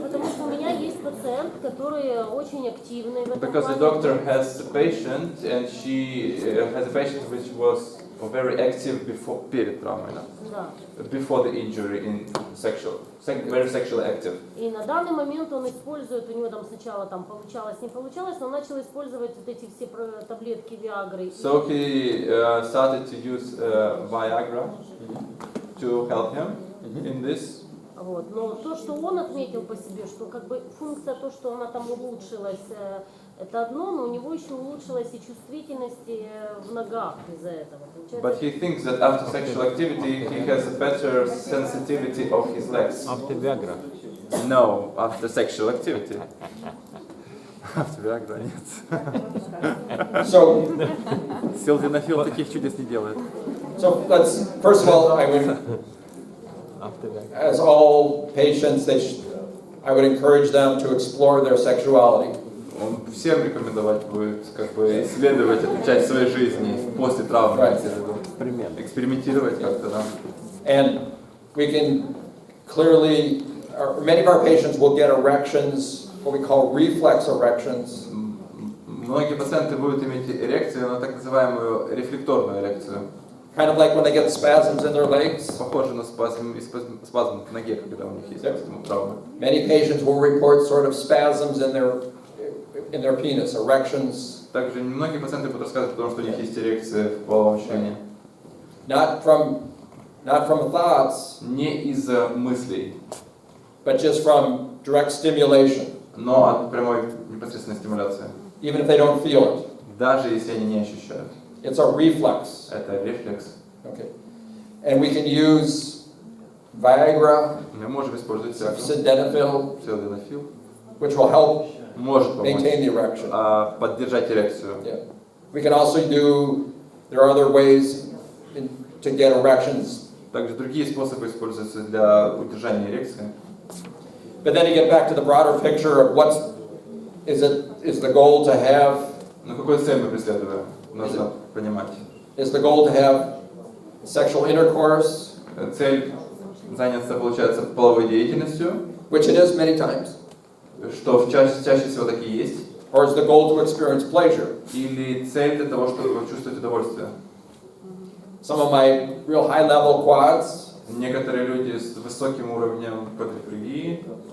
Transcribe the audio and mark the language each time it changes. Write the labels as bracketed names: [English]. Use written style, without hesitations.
[Russian] Потому что у меня есть пациент, который очень активный в этом [English] Because the [Russian] плане. [English] doctor has a patient, and she has a patient which was very active before, [Russian] перед травмой, Да. [English] before the injury in very sexually active. [Russian] И на данный момент он использует, у него там сначала получалось, не получалось, но он начал использовать вот эти все таблетки Виагры. [English] So he started to use Viagra to help him in this. [Russian] Вот. Но то, что он отметил по себе, что как бы функция, то, что она там улучшилась, это одно, но у него еще улучшилась и чувствительность в ногах из-за этого. [English] But he thinks that after sexual activity he has a better sensitivity of his legs. After Viagra. No, after sexual activity. After Viagra, [Russian] нет. [English] So, [Russian] Силденафил таких чудес не делает. [English] so let's, first of all, I would, After Viagra. as all patients, I would encourage them to explore their sexuality. [Russian] Он всем рекомендовать будет как бы исследовать эту часть своей жизни после травмы. Эксперимент. Экспериментировать как-то, да. [English] And we can clearly, many of our patients will get erections, what we call reflex erections. [Russian] Многие пациенты будут иметь эрекцию, но так называемую рефлекторную эрекцию. [English] Kind of like when they get spasms in their legs. [Russian] Похоже на спазм в ноге, когда у них есть травма. [English] Many patients will report sort of spasms in their penis, erections. [Russian] Также многие пациенты будут рассказывать о том, что у них есть эрекция в половом члене. [English] Not from thoughts, [Russian] Не из-за мыслей, [English] but just from direct stimulation, [Russian] но от прямой непосредственной стимуляции. [English] even if they don't feel it. [Russian] Даже если они не ощущают. [English] It's a reflex. [Russian] Это рефлекс. [English] Okay. And we can use Viagra, [Russian] Мы можем использовать [English] sildenafil, [Russian] силденафил, [English] which will help [Russian] может помочь [English] maintain the erection. [Russian] поддержать эрекцию. [English] Yeah. We can also there are other ways to get erections. [Russian] Также другие способы используются для удержания эрекции. [English] But then you get back to the broader picture of is the goal to have, [Russian] Но какую цель мы преследуем? Нужно понимать. [English] is the goal to have sexual intercourse, [Russian] Цель заняться, получается, половой деятельностью, [English] which it is many times, [Russian] что чаще всего так и есть. [English] or is the goal to experience pleasure? [Russian] Или цель для того, чтобы чувствовать удовольствие. [English] Some of my real high-level quads [Russian] Некоторые люди с высоким уровнем квадрифлегии,